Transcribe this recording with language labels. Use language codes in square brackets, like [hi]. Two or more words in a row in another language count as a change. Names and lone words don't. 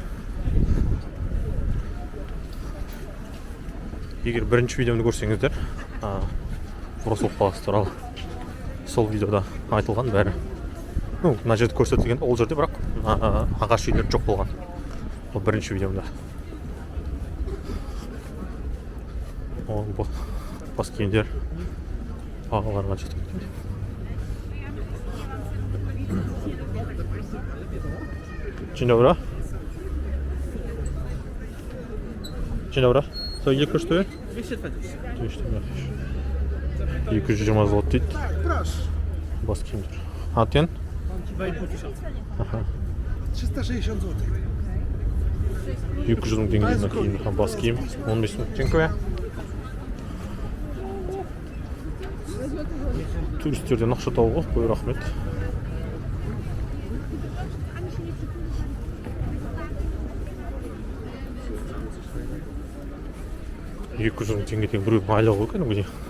[kk] Егер бірінші видеомды көрсеңіздер, Вроцлав қаласы туралы сол видеода айтылған бәрі. Мына жерде көрсетілген, ол жерде бірақ ағаш үйлер жоқ болған. Ол бірінші видеомда. Бас киімдер бағаларға жетеді. [pl] Dzień dobry. Dzień dobry. Co ile kosztuje? 220. 220. 220 zł. Tak, proszę. [kk] Бас киімдер. [pl] А ten? 2500. Aha. 360 zł. [kk] 200 мың теңгеден киім, бас киім. 15 мың. Dziękuję. Туристерден ақша табуға қой, рахмет. Екі жүз мың теңге деген біреу айлығы екен ғой.